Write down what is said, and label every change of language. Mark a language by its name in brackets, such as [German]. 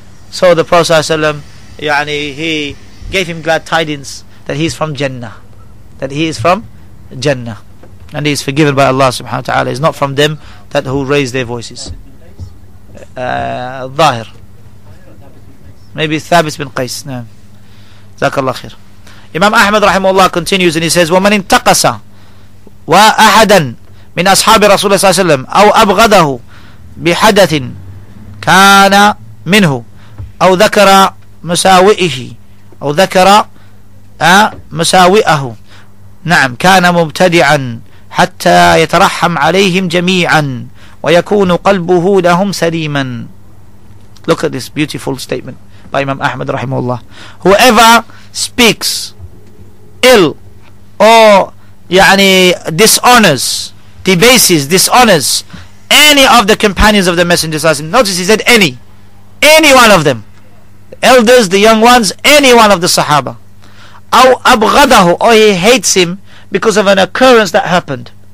[English] So the Prophet ﷺ, he gave him glad tidings that he is from Jannah, and he is forgiven by Allah subhanahu wa ta'ala. Is not from them that who raise their voices. Zahir, maybe Thabit bin Qais. No. Jazakallah khair. [Arabic] Imam Ahmad rahimahullah continues and he says, وَمَنْ انتقص وَأَحَدًا من أصحاب رسول الله صلى الله عليه وسلم أو أبغضه بحدث كان منه أو ذكر مساوئه أو ذكر مساوئه نعم كان مبتدعا حتى يترحم عليهم جميعا ويكون قلبه لهم سليما. [English] Look at this beautiful statement by Imam Ahmad rahimahullah. Whoever speaks ill or dishonors, debases, dishonors any of the companions of the Messenger, notice he said any one of them, the elders, the young ones, any one of the Sahaba, [Arabic] أو أبغضه, [English] or he hates him because of an occurrence that happened.